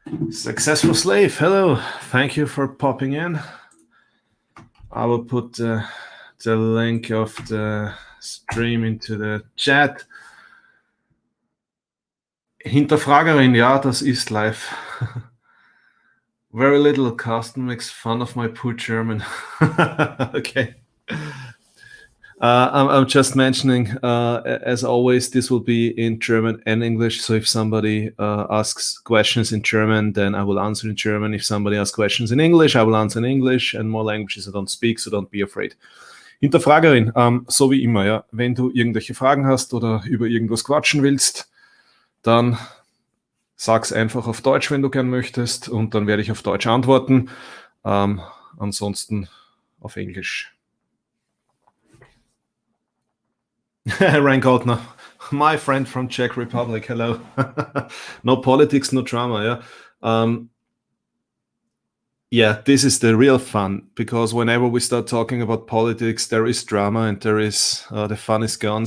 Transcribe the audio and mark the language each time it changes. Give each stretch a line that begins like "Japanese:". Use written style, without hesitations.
English: Successful Slave, hello. Thank you for popping in. I will put the link of the stream into the chat.
German: Hinterfragerin, ja, das ist live.
English: Very little. Carsten makes fun of my poor German. Okay. I'm just mentioning, as always, this will be in German and English. So if somebody asks questions in German, then I will answer in German. If somebody asks questions in English, I will answer in English. And more languages I don't speak, so don't be afraid.
German: Hinterfragerin, so wie immer, ja. Wenn du irgendwelche Fragen hast oder über irgendwas quatschen willst, dann sag's einfach auf Deutsch, wenn du gern möchtest, und dann werde ich auf Deutsch antworten. Ansonsten auf Englisch.
English: Ryan Goldner, my friend from Czech Republic, hello. No politics, no drama, yeah. Yeah, this is the real fun, because whenever we start talking about politics, there is drama and there is the fun is gone.